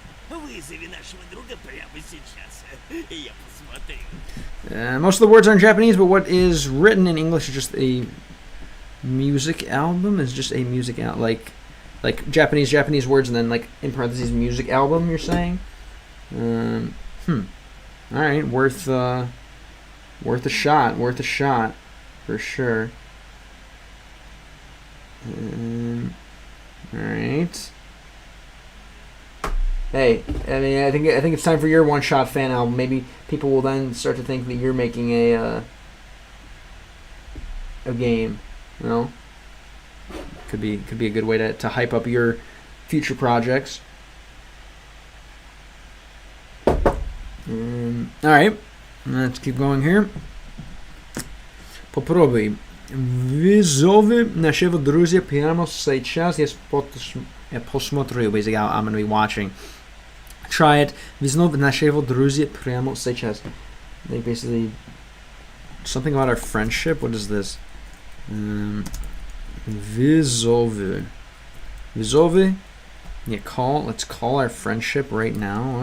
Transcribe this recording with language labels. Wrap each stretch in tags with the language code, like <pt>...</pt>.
<ru>Вызови нашего друга прямо сейчас, и я посмотрю.</ru> <en>Most of the words are in Japanese, but what is written in English is just a music album. Is just a music like Japanese words, and then like in parentheses music album. You're saying? All right, worth a shot. Worth a shot, for sure. All right. Hey, I mean, I think it's time for your one-shot fan album. Maybe people will then start to think that you're making a game. You know, could be a good way to hype up your future projects. All right, let's keep going here.</en> <ru>Попробуй. Вызови нашего друзья прямо сейчас. Я посмотрю.</ru> <en>Basically, I'm going to be watching. Try it.</en> <ru>Вызови нашего друзья прямо сейчас.</ru> <en>Like basically something about our friendship. What is this?</en> <ru>Вызови. Вызови.</ru> <en>Yeah, call. Let's call our friendship right now.</en>